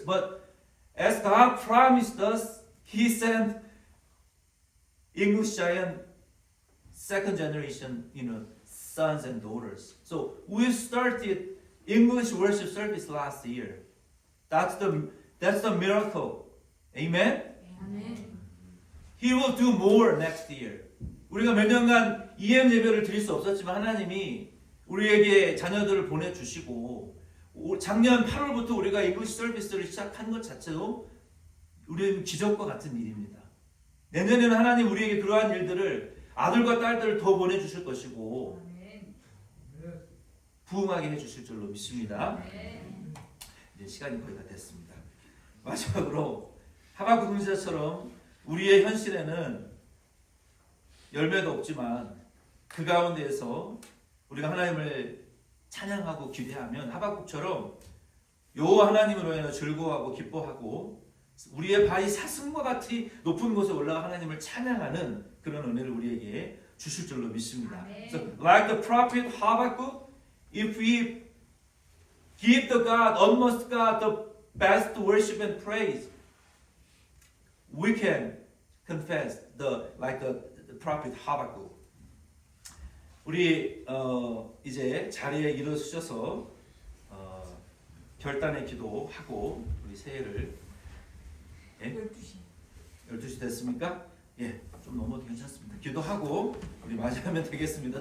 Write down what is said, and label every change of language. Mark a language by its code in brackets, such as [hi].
[en] But as God promised us, He sent English Giant second generation, sons and daughters. So we started English worship service last year. That's the miracle. Amen. [ko] 아멘. [en] He will do more next year. [ko] 우리가 몇 년간 EM 예배를 드릴 수 없었지만 하나님이 우리에게 자녀들을 보내주시고 작년 8월부터 우리가 잉글리시 서비스를 시작한 것 자체도 우리는 기적과 같은 일입니다. 내년에는 하나님 우리에게 그러한 일들을 아들과 딸들을 더 보내주실 것이고 아멘. 부흥하게 해주실 줄로 믿습니다. 아멘. 이제 시간이 거의 다 됐습니다. 마지막으로 하박국 선지자처럼 우리의 현실에는 열매도 없지만 그 가운데에서 우리가 하나님을 찬양하고 기대하면 하박국처럼 여호와 하나님으로 인해 즐거워하고 기뻐하고 우리의 발이 사슴과 같이 높은 곳에 올라가 하나님을 찬양하는 그런 은혜를 우리에게 주실 줄로 믿습니다. [en] So, like the prophet Habakkuk, if we give the God, utmost God, the best worship and praise, we can confess like the prophet Habakkuk. [ko] 우리 이제 자리에 일어서셔서 결단의 기도하고 우리 새해를 12시 됐습니까? 예, 좀 넘어도 괜찮습니다. 기도하고 우리 맞이하면 되겠습니다.